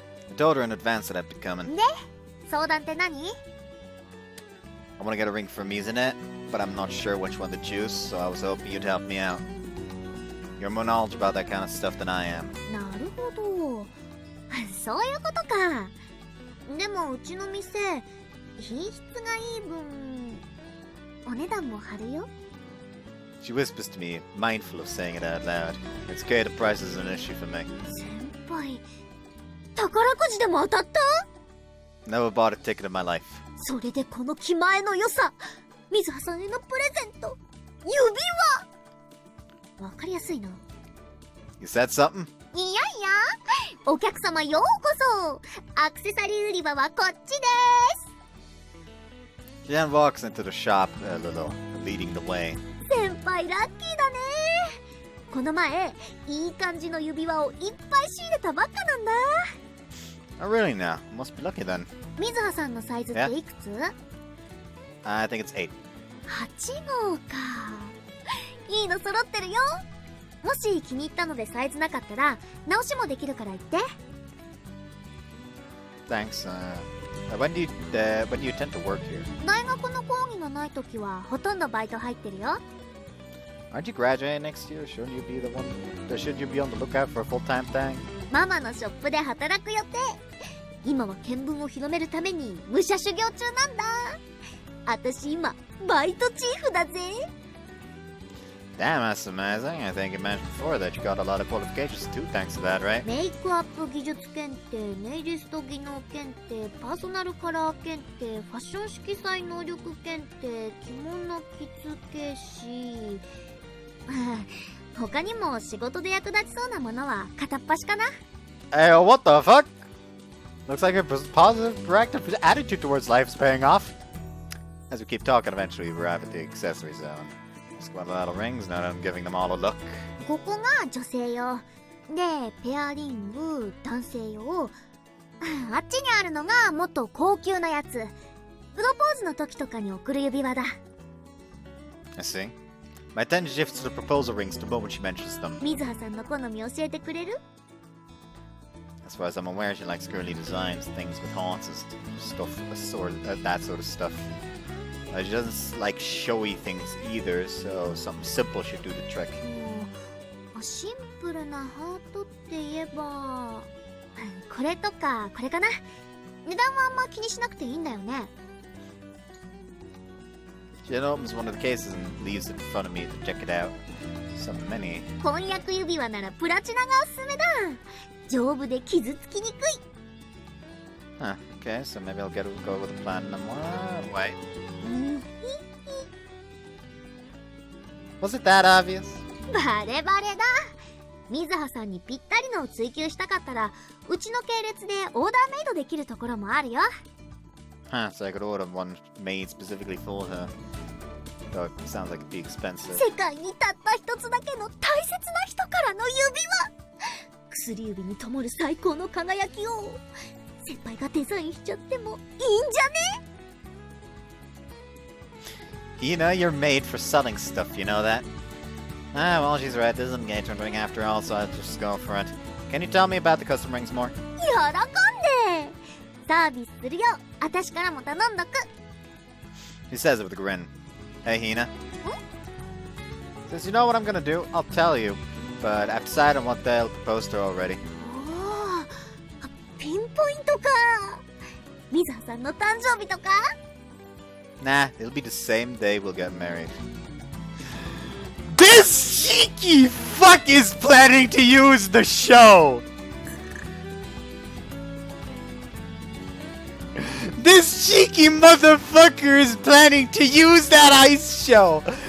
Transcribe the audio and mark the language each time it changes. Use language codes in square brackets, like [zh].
[en] I told her in advance that I'd be coming. [ja] で、相談って何？ [en] I want to get a ring for Mizune, but I'm not sure which one to choose, so I was hoping you'd help me out. You're more knowledgeable about that kind of stuff than I am. [ja] なるほど。そういうことか。でもうちの店、品質がいい分、お値段も張るよ。 [en] She whispers to me, mindful of saying it out loud. It's okay, the price is an issue for me. [ja] 先輩、宝くじでも当たった？ [en] Never bought a ticket in my life. [ja] それでこの気前の良さ、水葉さんへのプレゼント、指輪。わかりやすいな。 [en] You said something? [ja] いやいや、お客様ようこそ。アクセサリー売り場はこっちです。 [en] Jan walks into the shop a little, leading the way. [ja] 先輩ラッキーだね。この前、いい感じの指輪をいっぱい仕入れたばっかなんだ。 [en] Oh, really now? Must be lucky then. [ja] 水葉さんのサイズっていくつ？ [en] I think it's 8. [ja] 8号か。いいの揃ってるよ。もし気に入ったのでサイズなかったら直しもできるから言って。 [en] Thanks. When do you tend to work here? [ja] 大学の講義がないときはほとんどバイト入ってるよ。 [en] Aren't you graduating next year? Shouldn't you be on the lookout for a full-time thing? [ja] ママのショップで働く予定。今は見聞を広めるために武者修行中なんだ。私今バイトチーフだぜ。 [en] Damn, that's amazing. I think you mentioned before that you got a lot of qualifications too, thanks to that, right? [ja] メイクアップ技術検定、ネイリスト技能検定、パーソナルカラー検定、ファッション色彩能力検定、着物着付け師。他にも仕事で役立ちそうなものは片っ端かな。 [en] Hey, what the fuck? Looks like your positive, proactive attitude towards life is paying off. as we keep talking, eventually we arrive at the accessory zone. Just got a lot of rings, now that I'm giving them all a look. [ja] ここが女性用で、ペアリング男性用。あっちにあるのがもっと高級なやつ。プロポーズの時とかに贈る指輪だ。 [en] I see. My attention shifts to the proposal rings the moment she mentions them. [ja] 水葉さんの好み教えてくれる？ [en] As far as I'm aware, she likes girly designs, things with horses, stuff, that sort of stuff. She doesn't like showy things either, so something simple should do the trick. [ja] シンプルなハートって言えば、これとかこれかな。値段はあんま気にしなくていいんだよね。 [en] She then opens one of the cases and leaves it in front of me to check it out. So many. [ja] 婚約指輪ならプラチナがおすすめだ。丈夫で傷つきにくい。 [en] Huh, okay, so maybe I'll go with the platinum one. Wait. Was it that obvious? [ja] バレバレだ。水葉さんにぴったりのを追求したかったら、うちの系列でオーダーメイドできるところもあるよ。 [en] Huh, so I could order one made specifically for her. Though it sounds like it'd be expensive. [ja] 世界にたった一つだけの大切な人からの指輪。薬指に灯る最高の輝きを先輩がデザインしちゃってもいいんじゃね？ [en] You know, you're made for selling stuff, you know that? Ah, well, she's right. This is an engagement ring after all, so I'll just go for it. Can you tell me about the custom rings more? [ja] 喜んで。サービスするよ。私からも頼んどく。 [en] He says it with a grin. Hey, Hina. Since you know what I'm gonna do, I'll tell you. But I've decided on what day I'll propose to her already. [ja] おー、ピンポイントか。水葉さんの誕生日とか？ [en] Nah, it'll be the same day we'll get married. This cheeky fuck is planning to use the show! This cheeky motherfucker is planning to use that ice show!